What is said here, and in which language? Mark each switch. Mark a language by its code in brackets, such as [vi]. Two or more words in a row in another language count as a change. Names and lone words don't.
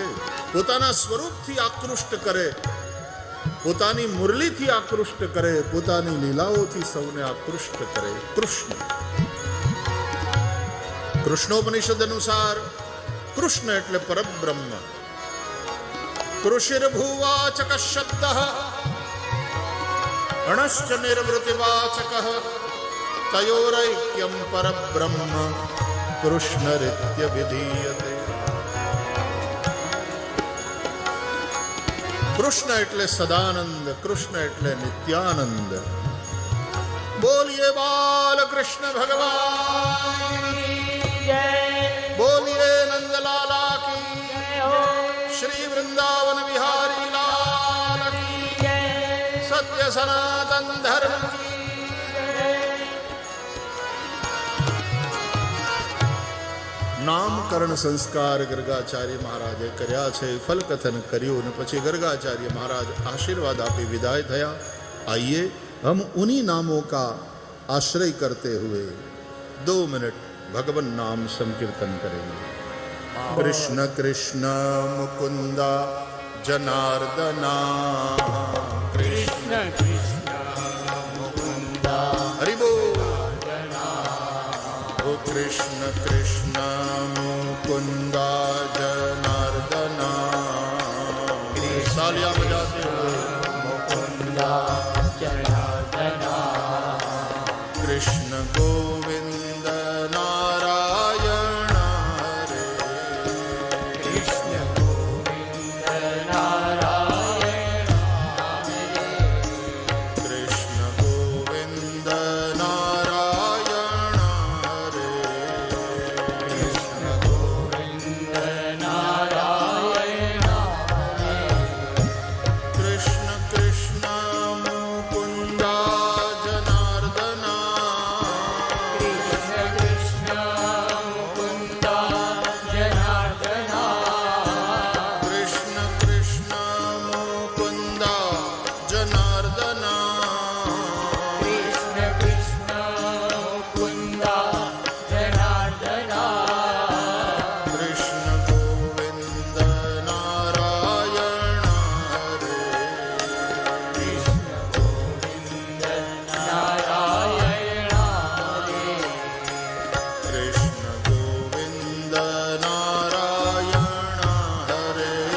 [gu] પોતાના સ્વરૂપથી આકૃષ્ટ કરે, પોતાની મુરલીથી આકૃષ્ટ કરે, પોતાની લીલાઓથી સૌને આકૃષ્ટ કરે. કૃષ્ણ. કૃષ્ણોપનિષદ અનુસાર કૃષ્ણ એટલે પરબ્રહ્મ. [sa] कृषिर्भुवाचक शब्द अणश्च निर्वृतिवाचक तयोरैक्यं परब्रह्म कृष्णरित्य विधीयते. [gu] કૃષ્ણ એટલે સદાનંદ, કૃષ્ણ એટલે નિત્યાનંદ. બોલીએ બાલ કૃષ્ણ ભગવાન, બોલીએ નંદલાલા કી, શ્રી વૃંદાવન વિહારી લાલ કી, સત્ય સનાતન ધર્મ કી. નામકરણ સંસ્કાર ગર્ગાચાર્ય મહારાજે કર્યા છે, ફલકથન કર્યું અને પછી ગર્ગાચાર્ય મહારાજ આશીર્વાદ આપી વિદાઈ થયા. [hi] आइए हम उन्हीं नामों का आश्रय करते हुए 2 मिनट भगवान नाम संकीर्तन करेंगे. कृष्ण कृष्ण मुकुंदा जनार्दना, कृष्ण कृष्ण मुकुंदा हरि बोल. ओ कृष्ण कृष्ण मुकुंदा जनार्दना, तालियां बजाते हुए मुकुंदा जनार्दना, कृष्ण गोविंद नारायण हरे, कृष्ण गोविंद नारायण हरे, कृष्ण गोविंद नारायण हरे, कृष्ण गोविंद नारायण हरे, कृष्ण कृष्ण मुकुंदा जनार्दना, कृष्ण कृष्ण मुकुंदा जनार्दना, कृष्ण कृष्ण मुकुंदा जनार्दना, कृष्ण कृष्ण मुकुंदा जनार्दना, कृष्ण गोविंद नारायण हरे, कृष्ण गोविंद नारायण हरे, कृष्ण गोविंद नारायण हरे,